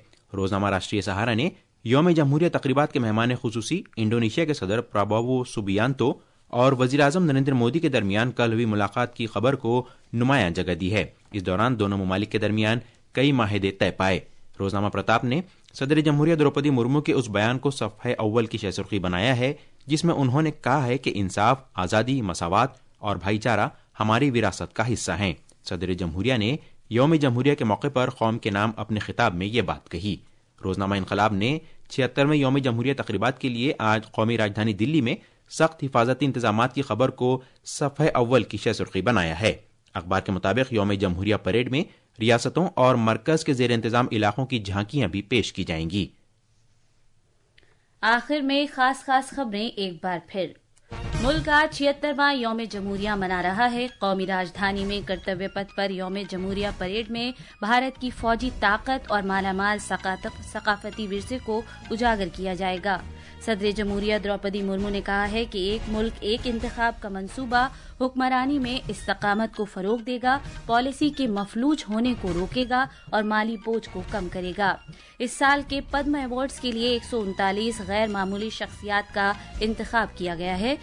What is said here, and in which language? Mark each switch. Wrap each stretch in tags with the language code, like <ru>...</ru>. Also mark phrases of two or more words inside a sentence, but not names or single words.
<ur>روزنامہ راشٹریہ سہارا نے یوم جمہوریہ تقریبات کے مہمان خصوصی انڈونیشیا کے صدر پرابوو سوبیانتو اور وزیراعظم نریندر مودی کے درمیان کل ہوئی ملاقات کی خبر کو نمایاں جگہ دی ہے۔ اس دوران دونوں ممالک کے درمیان کئی معاہدے طے پائے۔ روزنامہ پرتاپ نے صدر جمہوریہ دروپدی مرمو کے اس بیان کو صفحہ اول کی شہ سرخی بنایا ہے جس میں انہوں نے کہا ہے کہ انصاف، آزادی، مساوات اور بھائی چارہ ہماری وراثت کا حصہ ہیں۔ صدر جمہوریہ نے یوم جمہوریہ کے موقع پر قوم کے نام اپنے خطاب میں یہ بات کہی۔ روزنامہ انقلاب نے 76ویں یوم جمہوریہ تقریبات کے لیے آج قومی راجدھانی دلی میں سخت حفاظتی انتظامات کی خبر کو صفحہ اول کی شہ سرخی بنایا ہے۔ اخبار کے مطابق یوم جمہوریہ پریڈ میں ریاستوں اور مرکز کے زیر انتظام علاقوں کی جھانکیاں بھی پیش کی جائیں گی۔ آخر میں خاص خبریں ایک بار پھر۔ ملک آج 76واں یوم جمہوریہ منا رہا ہے۔ قومی راجدھانی میں کرتویہ پتھ پر یوم جمہوریہ پریڈ میں بھارت کی فوجی طاقت اور مالا مال ثقافتی ورثے کو اجاگر کیا جائے گا۔ صدر جمہوریہ دروپدی مرمو نے کہا ہے کہ ایک ملک ایک انتخاب کا منصوبہ حکمرانی میں استقامت کو فروغ دے گا، پالیسی کے مفلوج ہونے کو روکے گا اور مالی بوجھ کو کم کرے گا۔ اس سال کے پدم ایوارڈز کے لیے 139 غیر معمولی شخصیات کا انتخاب کیا گیا ہے۔</ur>